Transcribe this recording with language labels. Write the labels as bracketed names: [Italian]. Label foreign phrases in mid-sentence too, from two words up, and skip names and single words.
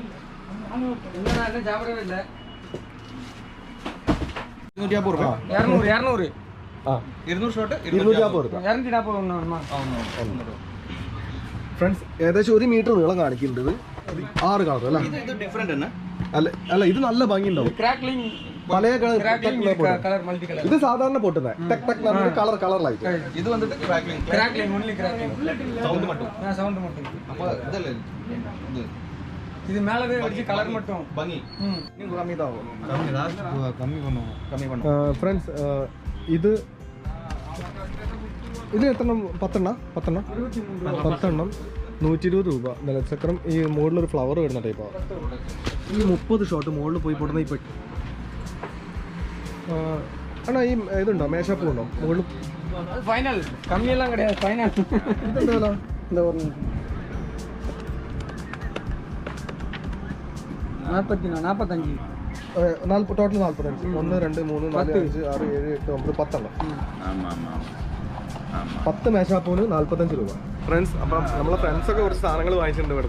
[Malayalam] 250 ഫ്രണ്ട്സ് ഏകദേശം 1 മീറ്റർ നീളം കാണിക്കുന്നുണ്ട്. 6 കളർ അല്ല? അല്ല ഇത് നല്ല ഭംഗി ഉണ്ടാവും. പല കളർ. ഇത് സാധാരണ പൊട്ടുന്നത് കളറിലായിട്ട്. ഇത് വന്നിട്ട് [Tamil] இது மேலவே வச்சு கலர் மட்டும் [Malayalam] ഭംഗി കമ്മി ഫ്രണ്ട്സ് ഇത് എത്രണ്ണം? 10 എണ്ണം 120 രൂപ. നിലച്ചക്രം ഈ മുകളിലൊരു ഫ്ലവർ വരുന്ന ടൈപ്പാണ്. ഈ 30 ഷോട്ട് മുകളിൽ പോയി പൊടുന്ന ഈ പെട്ടി. അണ്ണാ ഈ ഇതുണ്ടോ? മേശാപ്പൂ ഉണ്ടോ മുകളിൽ? ഫൈനൽ കമ്മിയെല്ലാം கிடையாது ഫൈനൽ. ഇതെന്താ വില? [Tamil] இந்த ஒரு 45 [Malayalam] ടോട്ടൽ 45. 1 2 3 4 5 6 7 8 9 10 എണ്ണം. 10 മേശാപ്പൂന് 45 രൂപ. ഫ്രണ്ട്സ് അപ്പം നമ്മളെ ഫ്രണ്ട്സൊക്കെ കുറച്ച് സാധനങ്ങൾ വാങ്ങിച്ചിട്ടുണ്ട് ഇവിടുന്ന്.